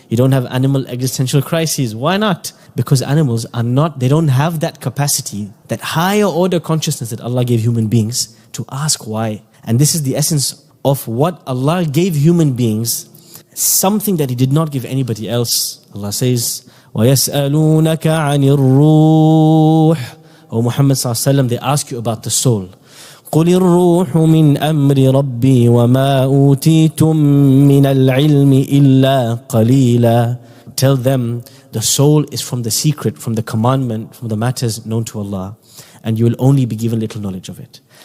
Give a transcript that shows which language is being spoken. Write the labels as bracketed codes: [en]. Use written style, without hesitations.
[en] You don't have animal existential crises. Why not? Because animals are not, they don't have that capacity, that higher order consciousness that Allah gave human beings to ask why. And this is the essence of what Allah gave human beings, something that He did not give anybody else. Allah says, [ar] وَيَسْأَلُونَكَ عَنِ الرُّوحِ. [en] O Muhammad ﷺ, they ask you about the soul. [ar] قُلِ الرُّوحُ مِنْ أَمْرِ رَبِّي وَمَا أُوتِيتُم مِّنَ الْعِلْمِ إِلَّا قَلِيلًا. [en] Tell them, the soul is from the secret, from the commandment, from the matters known to Allah, and you will only be given little knowledge of it.